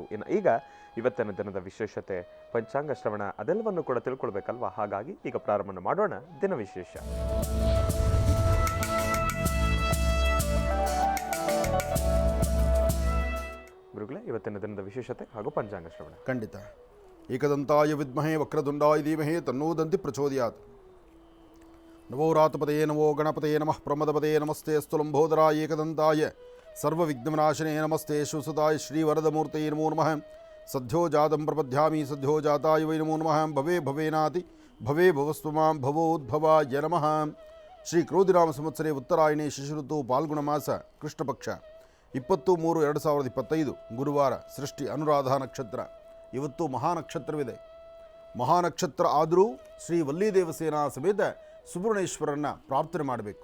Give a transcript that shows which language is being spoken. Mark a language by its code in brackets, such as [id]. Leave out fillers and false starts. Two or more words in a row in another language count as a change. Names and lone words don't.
[kn] ಇನ್ನು ಈಗ ಇವತ್ತಿನ ದಿನದ ವಿಶೇಷತೆ, ಪಂಚಾಂಗ ಶ್ರವಣ ಅದೆಲ್ಲವನ್ನು ಕೂಡ ತಿಳ್ಕೊಳ್ಬೇಕಲ್ವಾ? ಹಾಗಾಗಿ ಈಗ ಪ್ರಾರಂಭ ಮಾಡೋಣ ದಿನ ವಿಶೇಷ. ಗುರುಗಳೇ, ಇವತ್ತಿನ ದಿನದ ವಿಶೇಷತೆ ಹಾಗೂ ಪಂಚಾಂಗ ಶ್ರವಣ. [sa] ಖಂಡಿತ. ಏಕದಂತಾಯ ವಿದ್ಮಹೇ ವಕ್ರದುಂಡಾಯ ಧೀಮಹಿ ತನ್ನೋ ದಂತಿ ಪ್ರಚೋದಯಾತ್. ನವೋ ರಾತಪದಯೇ ನಮೋ ಗಣಪತಯೇ ನಮಃ ಪ್ರಮದಪದಯೇ ನಮಸ್ತೆ ಅಸ್ತು ಲಂಬೋದರಾಯ ಏಕದಂತಾಯ ಸರ್ವವಿಘ್ನನಾಶನೇ ನಮಸ್ತೆ ಶುಸುತಾಯ ಶ್ರೀವರದಮೂರ್ತಯೇ ನಮೋ ನಮಃ. ಸದ್ಯೋ ಜಾತಂ ಪ್ರಪದ್ಯಾಮಿ ಸದ್ಯೋ ಜಾತಾಯ ವೈ ನಮೋ ನಮಃ. ಭವೇ ಭವೇನಾತಿ ಭವೇ ಭವಸ್ತು ಮಾಂ ಭವೋದ್ಭವಾಯ ನಮಃ. ಶ್ರೀ ಕ್ರೋಧಿನಾಮ ಸಂವತ್ಸರೇ ಉತ್ತರಾಯಣೇ ಶಿಶಿಋತು ಪಾಲ್ಗುಣ ಮಾಸ ಕೃಷ್ಣಪಕ್ಷ 23/2025 ಗುರುವಾರ, ಸೃಷ್ಟಿ ಅನುರಾಧ ನಕ್ಷತ್ರ. [kn] ಇವತ್ತು ಮಹಾನಕ್ಷತ್ರವಿದೆ. ಮಹಾನಕ್ಷತ್ರ ಆದರೂ ಶ್ರೀ ವಲ್ಲಿ ದೇವಸೇನಾ ಸಮೇತ ಸುಬ್ರಹ್ಮಣ್ಯೇಶ್ವರನ್ನು ಪ್ರಾರ್ಥನೆ ಮಾಡಬೇಕು.